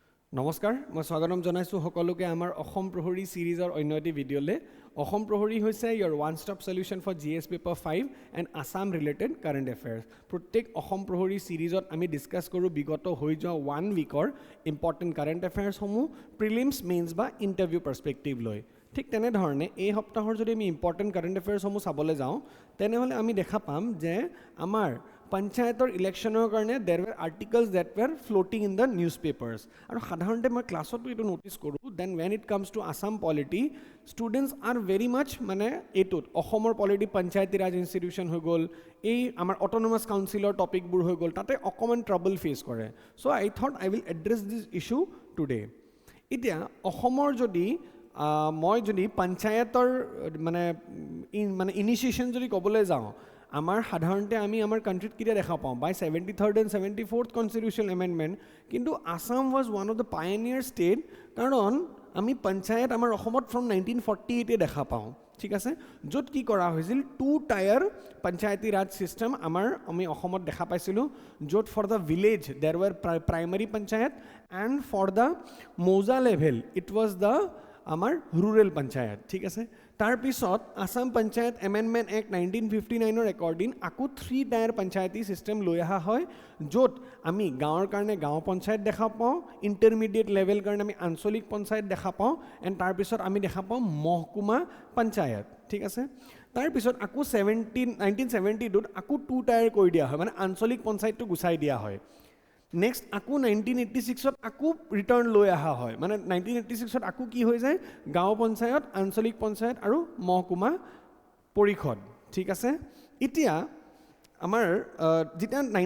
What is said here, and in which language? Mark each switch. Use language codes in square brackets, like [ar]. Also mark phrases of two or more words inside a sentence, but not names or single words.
[as] নমস্কাৰ মই স্বাগতম জনাইছো সকলোকে আমাৰ অসম প্ৰহৰী সিৰিজৰ অন্য এটি ভিডিঅ'লে অসম প্ৰহৰী হৈছে [en] your one stop solution for GS paper 5 and Assam related current affairs [as] প্ৰত্যেক অসম প্ৰহৰী সিৰিজত আমি ডিসকাস কৰো বিগত হৈ যোৱা 1 উইকৰ [en] important current affairs [as] সমূহ [en] prelims mains [as] বা [en] interview perspective [as] লৈ ঠিক তেনে ধৰণে এই সপ্তাহৰ যদি আমি [en] important current [as] এফেয়াৰ্স সমূহ চাবলৈ যাওঁ তেনেহলে আমি দেখা পাম যে আমাৰ Panchayator ইলেকশনৰ কাৰণে [en] there were articles that were floating in the newspapers [as] আৰু সাধাৰণতে মই ক্লাছত এটো নোটিস কৰো [en] then when it comes to Assam polity students are very much [as] মানে এটোত অসমৰ polity পঞ্চায়তী ৰাজ ইনষ্টিটিউচন হৈ গল এই আমাৰ [en] autonomous council [as] ৰ টপিক বোৰ হৈ গল তাতে অকমান [en] trouble face [as] কৰে [en] so I thought I will address this issue today [as] এতিয়া অসমৰ যদি মই যদি পঞ্চায়তৰ মানে ইনিশিয়েশন যদি কবলৈ যাওঁ আমাৰ সাধাৰণতে আমি আমাৰ কান্ট্ৰিত কিটা দেখা পাওঁ বাই [en] 73rd and 74th constitutional amendment [as] কিন্তু [en] Assam was one of the pioneer state [as] কাৰণ আমি পঞ্চায়ত আমাৰ অসমত from 1948 এ দেখা পাওঁ ঠিক আছে যত কি কৰা হৈছিল [en] two tier [as] পঞ্চায়তী ৰাজ সিস্টেম আমি অসমত দেখা পাইছিলো যত [en] for the village there were primary panchayat and for the moza level it was the [as] আমাৰ rural panchayat ঠিক আছে তাৰ পিছত Assam Panchayat Amendment Act 1959 ৰ একৰ্ডিং আকু 3 টায়াৰ পঞ্চায়তী সিস্টেম লৈ আহা হয় যত আমি গাঁৱৰ কাৰণে গাঁও পঞ্চায়ত দেখা পাওঁ [en] intermediate level [as] কাৰণে আমি আঞ্চলিক পঞ্চায়ত দেখা পাওঁ এণ্ড তাৰ পিছত আমি দেখা পাওঁ মহকুমা পঞ্চায়ত ঠিক আছে তাৰ পিছত আকু 1972 ত আকু 2 টায়াৰ কৰি দিয়া হয় মানে আঞ্চলিক পঞ্চায়তটো গুছাই দিয়া হয় Next, aku 1986 ত aku return লৈ আহা হয় মানে 1986 ত aku কি হৈ যায় গাঁও পঞ্চায়ত আঞ্চলিক পঞ্চায়ত আৰু মহকুমা পৰিষদ ঠিক আছে এতিয়া আমাৰ যেতিয়া